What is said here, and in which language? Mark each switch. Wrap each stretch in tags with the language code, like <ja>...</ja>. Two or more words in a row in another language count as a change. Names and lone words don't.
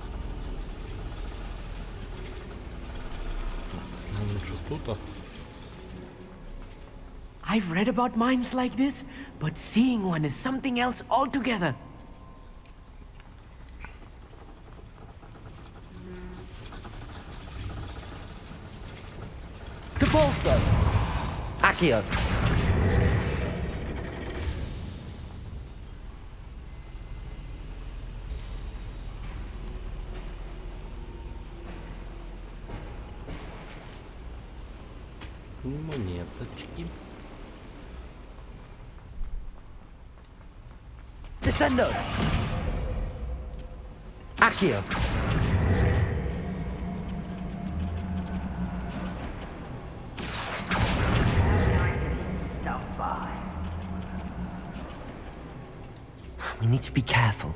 <uk>Ну, що тут?</uk> <en>I've read about mines like this, but seeing one is something else altogether. Capolso! Accio!</en> <uk>Монеточки.</uk> <en>Descendo! Accio! We need to be careful.</en>